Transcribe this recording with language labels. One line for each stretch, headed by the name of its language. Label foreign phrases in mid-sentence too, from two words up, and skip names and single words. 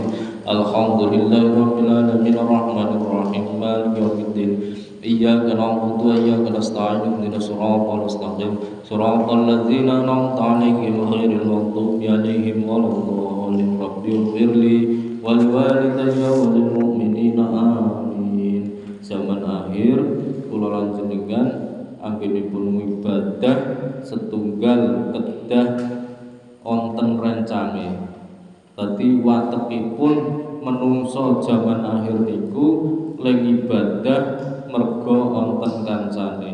Arabic: الحمد لله رب العالمين الرحمن الرحيم مالك يوم الدين. إياك نعبد وإياك نستعين اهدنا الصراط المستقيم. صراط الذين أنعمت عليهم غير المغضوب عليهم ولا الضالين. رب اغفر لي ولوالدي وللمؤمنين آمين.
Javanese: Zaman akhir kula lanjenengan anggenipun ibadah setunggal kedah wonten rencange. Dadi watekipun menungso zaman akhir niku ling ibadah merga wonten kancane.